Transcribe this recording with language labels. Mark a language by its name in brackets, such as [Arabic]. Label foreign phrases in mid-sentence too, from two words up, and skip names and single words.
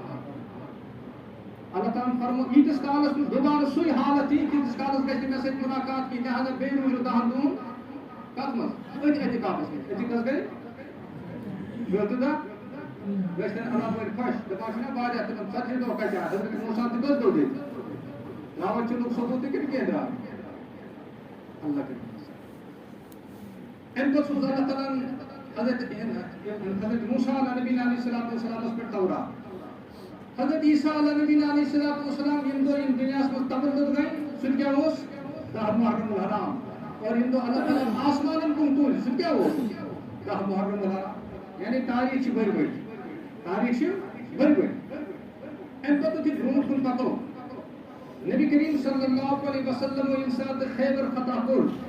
[Kashmiri] اللہ تعالیٰ فرمو ییٖتِس کالس نہٕ دُبارٕ سُے حالت یی تیٖتِس کالس گژھِ نہٕ مےٚ سۭتۍ ملاقات کینٛہہ لہذا بیٚیہِ روٗزِو 10 دۄہن کتھ منٛز أتھۍ اعتکافس منٛز أتی کس گٔے 14 دۄہ گژھن اللہ پٲٹھۍ خۄش دَپان چھِنا واریاہ تِمن ژتجی دۄہ کَتہِ آے حضرت موسیٰ تہِ کٔژ دۄہ دِتۍ ترٛاوان چھِ لُکھ ثبوٗت تہِ کِنہٕ کینٛہہ درٛاو اللہ کٔرِتھ اَمہِ پَتہٕ سوٗز اللہ تعالیٰ ہن حضرت موسیٰ علیہ نبی [Arabic] علیہ الصلوۃ والسلامَس [Kashmiri] پٮ۪ٹھ تورات حضرت عیسیٰ علیہ نبی [Arabic] علیہ الصلوۃ والسلام [Kashmiri] ییٚمہِ دۄہ یِم دُنیاہَس منٛز تولُد گٔے سُہ تہِ کیٛاہ اوس 10 محرم الحرام اور ییٚمہِ دۄہ اللہ تعالیٰ ہن آسمانن کُن تُلۍ سُہ تہِ کیٛاہ اوس 10 محرم الحرام یعنی تاریٖخ چھِ بٔڑۍ بٔڑۍ تاریٖخ چھِ بٔڑۍ بٔڑۍ اَمہِ پَتہٕ یُتھُے برونٛٹھ کُن پَکو نبی کریم [Arabic] صلی اللہ علیہ وسلم [Kashmiri] ییٚمہِ ساتہٕ خیبر فتح کوٚر